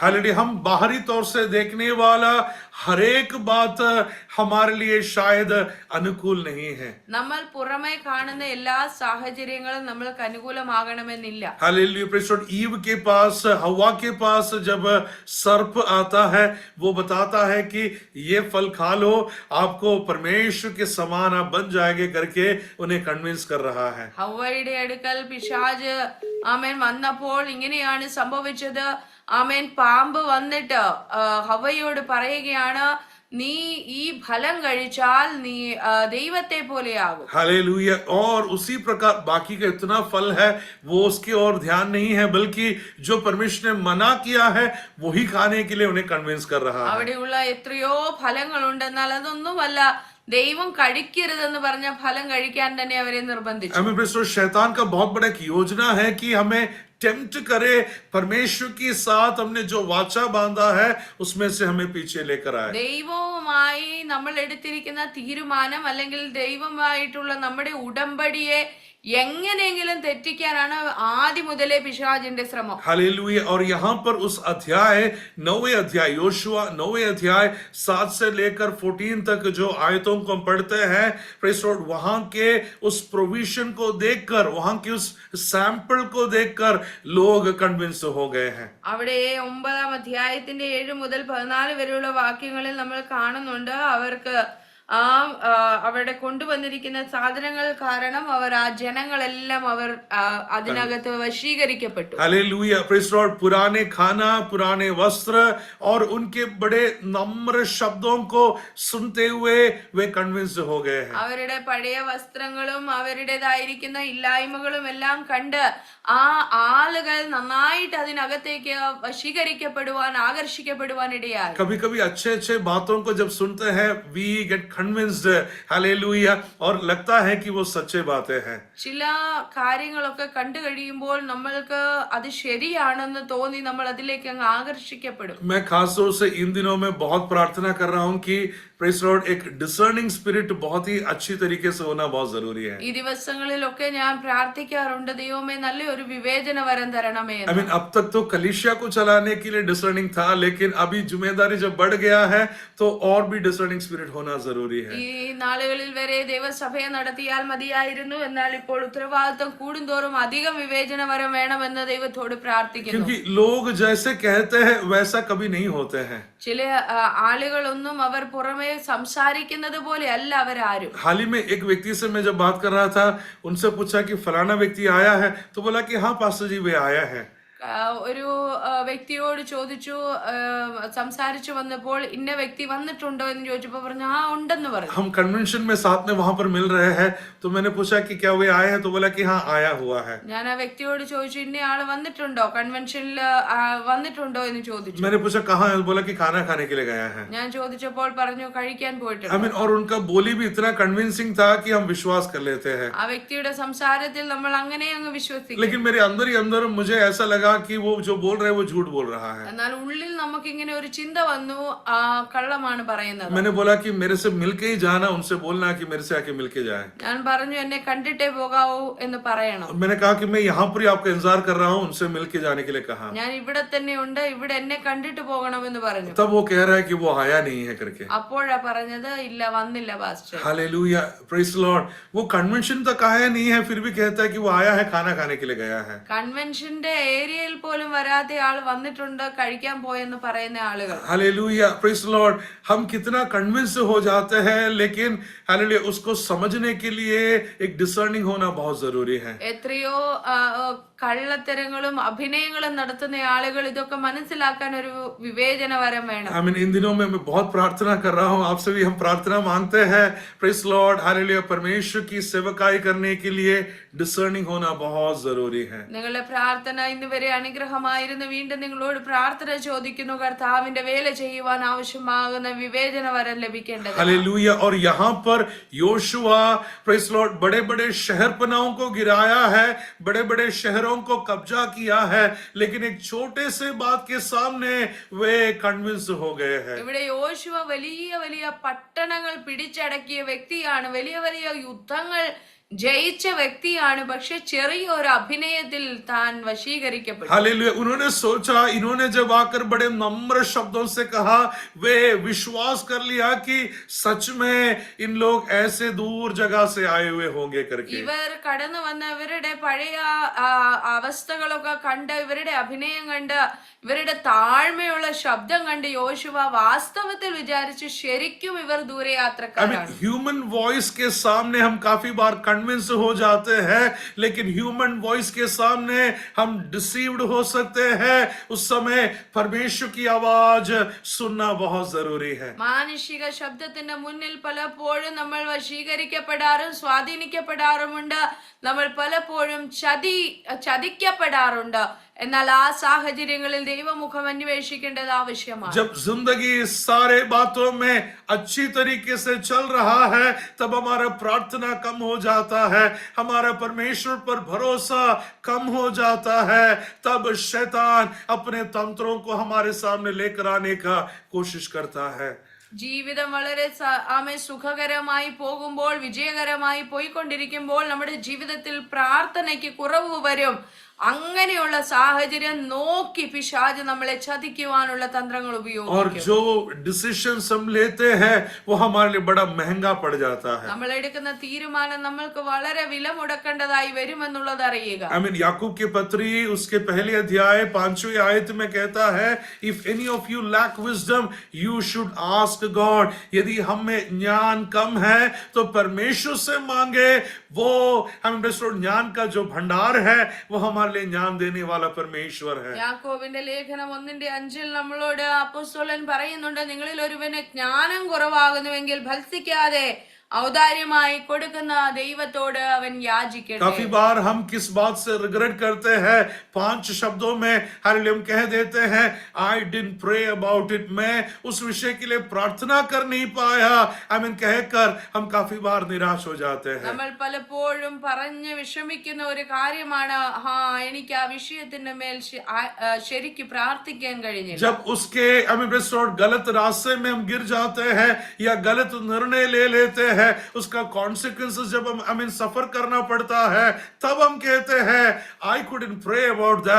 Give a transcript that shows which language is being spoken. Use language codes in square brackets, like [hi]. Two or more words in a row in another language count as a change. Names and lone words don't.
[hi] हालेलुया। हम बाहरी तौर से देखने वाला हर एक बात हमारे लिए शायद अनुकूल नहीं है। [ml] നമ്മൾ പുറമേ കാണുന്ന എല്ലാ സാഹചര്യങ്ങളും നമ്മൾക്ക് അനുകൂലമാകണമെന്നില്ല. [en] Hallelujah. Praise Lord. [hi] ईव के पास, हवा के पास जब सर्प आता है, वो बताता है कि ये फल खा लो, आपको परमेश्वर के समान आप बन जाएंगे करके उन्हें कन्विंस कर रहा है। [ml] ഹവ്വയുടെ അടുക്കൽ പിശാച് ആമേൻ വന്നപ്പോൾ ഇങ്ങനെയാണ് സംഭവിച്ചത്. ആമേൻ പാമ്പ് വന്നിട്ട് ഹവ്വയോട് പറയുകയാണ്, നീ ഈ ഫലം കഴിച്ചാൽ നീ ദൈവത്തെ പോലെയാകും. [hi] हालेलुया। और उसी प्रकार बाकी का इतना फल है वो उसकी ओर ध्यान नहीं है, बल्कि जो परमेश्वर ने मना किया है वही खाने के लिए उन्हें कन्विंस कर रहा है। [ml] അവിടെയുള്ള എത്രയോ ഫലങ്ങളുണ്ട്, എന്നാൽ അതൊന്നുമല്ല ദൈവം കഴിക്കരുതെന്ന് പറഞ്ഞ ഫലം കഴിക്കാൻ തന്നെ അവരെ നിർബന്ധിച്ചു. [hi] हमें [en] Praise Lord, [hi] शैतान का बहुत बड़ा एक योजना है कि हमें टेम्प्ट करे, परमेश्वर के साथ हमने जो वाचा बांधा है उसमें से हमें पीछे लेकर आए। [ml] ദൈവവുമായി നമ്മൾ എടുത്തിരിക്കുന്ന തീരുമാനം അല്ലെങ്കിൽ ദൈവമായിട്ടുള്ള നമ്മുടെ ഉടമ്പടിയെ എങ്ങനെയെങ്കിലും തെറ്റിക്കാനാണ് ആദ്യം മുതലേ പിശാചിന്റെ ശ്രമം. [hi] हालेलुया। और यहाँ पर उस अध्याय 9वें अध्याय योशुआ 9वें अध्याय 7 से लेकर 14 तक जो आयतों को हम पढ़ते हैं, [en] Praise Lord, [hi] वहां के उस प्रोविजन को देखकर, वहां के उस सैंपल को देखकर लोग कन्विंस हो गए हैं। [ml] അവിടെ 9-ാം അധ്യായത്തിന്റെ 7 മുതൽ 14 വരെയുള്ള വാക്യങ്ങളിൽ നമ്മൾ കാണുന്നുണ്ട്, അവർക്ക് അവിടെ കൊണ്ടുവന്നിരിക്കുന്ന സാധനങ്ങൾ കാരണം അവർ ആ ജനങ്ങളെല്ലാം അവർ അതിനകത്ത് വശീകരിക്കപ്പെട്ടു. [en] Hallelujah. Praise Lord. [hi] पुराने खाना, पुराने वस्त्र और उनके बड़े नम्र शब्दों को सुनते हुए वे कन्विंस हो गए हैं। [ml] അവരുടെ പഴയ വസ്ത്രങ്ങളും അവരുടേതായിരിക്കുന്ന ഇല്ലായ്മകളും എല്ലാം കണ്ട് ആ ആളുകൾ നന്നായിട്ട് അതിനകത്തേക്ക് വശീകരിക്കപ്പെടുവാൻ, ആകർഷിക്കപ്പെടുവാൻ ഇടയായി. [hi] कभी कभी अच्छे अच्छे बातों को जब सुनते हैं [en] we get convinced, [hi] हालेलुया, और लगता है कि वो सच्चे बातें हैं। [ml] ചില കാര്യങ്ങളൊക്കെ കണ്ടു കഴിയുമ്പോൾ നമ്മൾക്ക് അത് ശരിയാണെന്ന് തോന്നി നമ്മൾ അതിലേക്ക് അങ്ങ് ആകർഷിക്കപ്പെടും. [hi] मैं खास तौर से इन दिनों में बहुत प्रार्थना कर रहा हूं कि [en] Praise Lord, [hi] एक [en] discerning spirit [hi] बहुत ही अच्छी तरीके से होना बहुत जरूरी है। [ml] ഈ ദിവസങ്ങളിലൊക്കെ ഞാൻ പ്രാർത്ഥിക്കാറുണ്ട്, ദൈവമേ നല്ലൊരു വിവേചന വരം തരണമേ [en] I mean, [hi] अब तक तो कलीसिया को चलाने के लिए डिसर्निंग था, लेकिन अभी जिम्मेदारी जब बढ़ गया है तो और भी [en] discerning spirit [hi] होना जरूरी है। [ml] ഈ നാളുകളിൽ വരെ ദൈവസഭയെ നടത്തിയാൽ മതിയായിരുന്നു, എന്നാൽ ഇപ്പോൾ ഉത്തരവാദിത്വം കൂടുന്തോറും അധികം വിവേചന വരം വേണമെന്ന് ദൈവത്തോട് പ്രാർത്ഥിക്കുന്നു. [hi] क्योंकि लोग जैसे कहते हैं वैसा कभी नहीं होते हैं। [ml] ചില ആളുകളൊന്നും അവർ പുറമെ സംസാരിക്കുന്നത് പോലെ അല്ല അവരാരും. [hi] हाल ही में एक व्यक्ति से मैं जब बात कर रहा था, उनसे पूछा कि फलाना व्यक्ति आया है, तो बोला कि हाँ पास्टर जी वे आया है। [ml] ഒരു വ്യക്തിയോട് ചോദിച്ചു, സംസാരിച്ചു വന്നപ്പോൾ ഇന്ന വ്യക്തി വന്നിട്ടുണ്ടോ എന്ന് ചോദിച്ചപ്പോൾ പറഞ്ഞു ആ ഉണ്ടെന്ന് പറഞ്ഞു. [hi] हम कन्वेंशन में साथ में वहां पर मिल रहे हैं, तो मैंने पूछा कि क्या वे आए हैं, तो बोला कि हाँ आया हुआ है। [ml] ഞാൻ ആ വ്യക്തിയോട് ചോദിച്ചു, ഇന്ന ആള് വന്നിട്ടുണ്ടോ, കൺവെൻഷനിൽ വന്നിട്ടുണ്ടോ എന്ന് ചോദിച്ചു. [hi] मैंने पूछा कहाँ है, बोला कि खाना खाने के लिए गया है। [ml] ഞാൻ ചോദിച്ചപ്പോൾ പറഞ്ഞു കഴിക്കാൻ പോയിട്ടുണ്ട്. [en] I mean, [hi] और उनका बोली भी इतना कन्विंसिंग था कि हम विश्वास कर लेते हैं। [ml] ആ വ്യക്തിയുടെ സംസാരത്തിൽ നമ്മൾ അങ്ങനെ അങ്ങ് വിശ്വസിക്കും. [hi] लेकिन मेरे अंदर ही अंदर मुझे ऐसा लगा कि वो जो बोल रहे हैं वो झूठ बोल रहा है। [ml] എന്നാൽ ഉള്ളിൽ നമുക്ക് ഇങ്ങനെ ഒരു ചിന്ത വന്നു, കള്ളമാണ് പറയുന്നത്. [hi] मैंने बोला कि मेरे से मिलके ही जाना, उनसे बोलना कि मेरे से आके मिलके जाए। [ml] ഞാൻ പറഞ്ഞു എന്നെ കണ്ടിട്ടേ പോകാവൂ എന്ന് പറയണം. [hi] मैंने कहा कि मैं यहाँ पर ही आपका इंतजार कर रहा हूँ, उनसे मिलके जाने के लिए कहा। [ml] ഞാൻ ഇവിടെ തന്നെ ഉണ്ട്, ഇവിടെ എന്നെ കണ്ടിട്ട് പോകണമെന്ന് പറഞ്ഞു. [hi] तब वो कह रहा है कि वो आया नहीं है करके। [ml] അപ്പോഴാ പറഞ്ഞത് ഇല്ല വന്നില്ല പാസ്റ്റർ. [en] Hallelujah, Praise Lord. [hi] वो कन्वेंशन तक आया नहीं है, फिर भी कहता है कि वो आया है, खाना खाने के लिए गया है। [ml] കൺവെൻഷന്റെ ഏരിയയിൽ പോലും വരാത്ത ആള് വന്നിട്ടുണ്ട്, കഴിക്കാൻ പോയെന്ന് പറയുന്ന ആളുകൾ. [en] Hallelujah, Praise Lord. [hi] हम कितना कन्विंस हो जाते हैं, लेकिन हालेलुया उसको समझने के लिए एक डिसर्निंग होना बहुत जरूरी है। [ml] എത്രയോ കള്ളത്തരങ്ങളും അഭിനയങ്ങളും നടത്തുന്ന ആളുകൾ ഇതൊക്കെ മനസ്സിലാക്കാൻ ഒരു വിവേചന വരം വേണം. [en] I mean, [hi] इन दिनों में मैं बहुत प्रार्थना कर रहा हूँ, आपसे भी हम प्रार्थना मांगते हैं, [en] Praise Lord, [hi] हालेलुया। परमेश्वर की सेवकाई करने के लिए डिसर्निंग होना बहुत जरूरी है। [ml] നിങ്ങളുടെ പ്രാർത്ഥന ഇന്ന് വരെ അനുഗ്രഹമായിരുന്നു, വീണ്ടും നിങ്ങളോട് പ്രാർത്ഥന ചോദിക്കുന്നു, കർത്താവിന്റെ വേല ചെയ്യുവാൻ ആവശ്യമാകുന്ന വിവേചന വരം ലഭിക്കേണ്ടത്. [hi] हालेलुया। और यहाँ पर योशुआ, [en] Praise Lord, [hi] बड़े बड़े शहरपनाहों को गिराया है, बड़े बड़े शहरों को कब्जा किया है, लेकिन एक छोटे से बात के सामने वे कन्विंस हो गए हैं। [ml] ഇവിടെ യോശുവ വലിയ വലിയ പട്ടണങ്ങൾ പിടിച്ചടക്കിയ വ്യക്തിയാണ്, വലിയ വലിയ യുദ്ധങ്ങൾ ജയിച്ച വ്യക്തിയാണ്, പക്ഷെ ചെറിയൊരു അഭിനയത്തിൽ താൻ വശീകരിക്കപ്പെട്ടു. [hi] हालेलुया। उन्होंने सोचा, इन्होंने जब आकर बड़े नम्र शब्दों से कहा, वे विश्वास कर लिया कि सच में इन लोग ऐसे दूर जगह से आए हुए होंगे करके। [ml] ഇവർ കടന്നു വന്ന ഇവരുടെ പഴയ അവസ്ഥകളൊക്കെ കണ്ട്, ഇവരുടെ അഭിനയം കണ്ട്, ഇവരുടെ താഴ്മയുള്ള ശബ്ദം കണ്ട് യോശുവ വാസ്തവത്തിൽ വിചാരിച്ചു ശരിക്കും ഇവർ ദൂരയാത്രക്കാരാണ്. [en] human voice [hi] के सामने हम काफी बार कन्विंस हो जाते हैं, लेकिन [en] human voice [hi] के सामने हम डिसीव्ड हो सकते हैं। उस समय परमेश्वर की आवाज सुनना बहुत जरूरी है। [ml] മാനുഷിക ശബ്ദത്തിന്റെ മുന്നിൽ പലപ്പോഴും നമ്മൾ വശീകരിക്കപ്പെടാറും സ്വാധീനിക്കപ്പെടാറുമുണ്ട്. നമ്മൾ പലപ്പോഴും ചതിക്കപ്പെടാറുണ്ട്. എന്നാൽ ആ സാഹചര്യങ്ങളിൽ ദൈവമുഖം അന്വേഷിക്കേണ്ടത് ആവശ്യമാണ്. [hi] जब जिंदगी सारे बातों में अच्छी तरीके से चल रहा है, तब हमारा प्रार्थना कम हो जाता है, हमारा परमेश्वर पर भरोसा कम हो जाता है। तब शैतान अपने तंत्रों को हमारे सामने लेकर आने का कोशिश करता है। [ml] ജീവിതം വളരെ സുഖകരമായി പോകുമ്പോൾ, വിജയകരമായി പോയിക്കൊണ്ടിരിക്കുമ്പോൾ നമ്മുടെ ജീവിതത്തിൽ പ്രാർത്ഥനയ്ക്ക് കുറവ് വരും. അങ്ങനെയുള്ള സാഹചര്യം നോക്കി പിശാച് നമ്മളെ ചതിക്കുവാനുള്ള തന്ത്രങ്ങൾ ഉപയോഗിക്കും. [hi] और जो डिसीजंस हम लेते हैं वो हमारे लिए बड़ा महंगा पड़ जाता है। [ml] നമ്മൾ എടുക്കുന്ന തീരുമാനം നമ്മൾക്ക് വളരെ വില മുടക്കേണ്ടതായി വരുമെന്നുള്ളത് അറിയുക. [hi] याकूब की पत्री उसके पहले अध्याय 5वीं आयत में कहता है, [en] If any of you lack wisdom you should ask God. [hi] यदि हम में ज्ञान कम है तो परमेश्वर से मांगे, वो ज्ञान का जो भंडार है वो हमारे लिए ज्ञान देने वाला परमेश्वर है। [ml] യാക്കോബിന്റെ ലേഖനം 1:5 നമ്മളോട് അപ്പോസ്തലൻ പറയുന്നുണ്ട്, നിങ്ങളിൽ ഒരുവന് ജ്ഞാനം കുറവാകുന്നുവെങ്കിൽ ഭത്സിക്കാതെ ഔദാര്യമായി കൊടുക്കുന്ന ദൈവത്തോട് അവൻ യാചിക്കട്ടെ. [hi] काफी बार हम किस बात से रिग्रेट करते हैं? 5 शब्दों में हम कह देते हैं, [en] I didn't pray about it। [hi] मैं उस विषय के लिए प्रार्थना कर नहीं पाया। कहकर हम काफी बार निराश हो जाते हैं। [ml] നമ്മൾ പലപ്പോഴും പറഞ്ഞ് വിഷമിക്കുന്ന ഒരു കാര്യമാണ്, എനിക്ക് ആ വിഷയത്തിന്റെ മേൽ ശരിക്ക് പ്രാർത്ഥിക്കാൻ കഴിഞ്ഞില്ല. [hi] जब उसके गलत रास्ते में हम गिर जाते हैं या गलत निर्णय ले लेते हैं, उसका कॉन्सिक्वेंसेस जब हम सफर करना पड़ता है, तब हम कहते हैं [en] I couldn't pray about that.